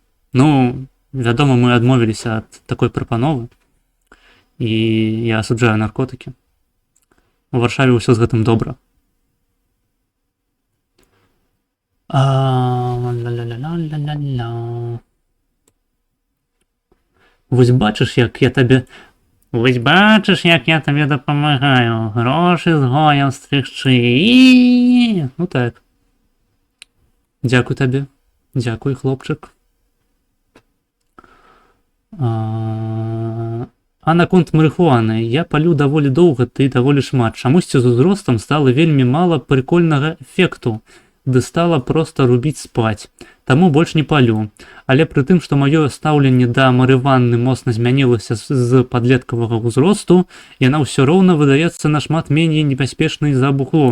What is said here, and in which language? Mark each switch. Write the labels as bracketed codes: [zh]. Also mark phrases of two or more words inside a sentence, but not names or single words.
[be] Ну, вядома, мы адмовіліся ад такой прапановы, і я асуджаю наркотыкі. У Варшаве ўсё з гэтым добра. Ла-ла-ла-ла-ла-ла-ла-ла. [uk] Вось бачиш, як я тобі. Вось бачиш, як я тобі допомагаю. Гроші з гоя стригчи. Ну так. Дякую тобі. Дякую, хлопчик. [be] А наконт марыхуаны, я палю даволі доўга ды даволі шмат. Чамусьці з узростам стала вельмі мала прыкольнага эфекту, ды стала проста рубіць спаць. Таму больш не палю. Але пры тым, што маё стаўленне да марыванны моцна змянілася з падлеткавага ўзросту, яна ўсё роўна выдаецца нашмат меней небяспечнай за бухло.